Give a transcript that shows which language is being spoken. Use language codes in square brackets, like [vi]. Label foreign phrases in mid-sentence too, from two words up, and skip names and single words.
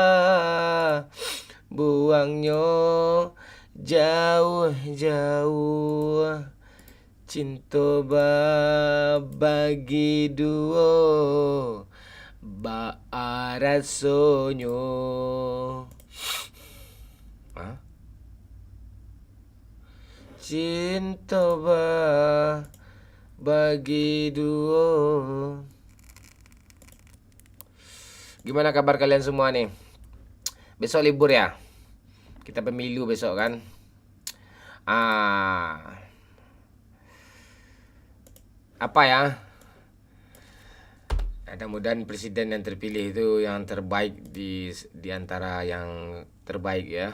[id] buangnya jauh-jauh [min] cinta bagi duo ba rasonyo. Hah? Cinta bagi duo. [id] Gimana kabar kalian semua nih? Besok libur ya? Kita pemilu besok kan? Apa ya? Mudah-mudahan presiden yang terpilih itu yang terbaik di antara yang terbaik ya.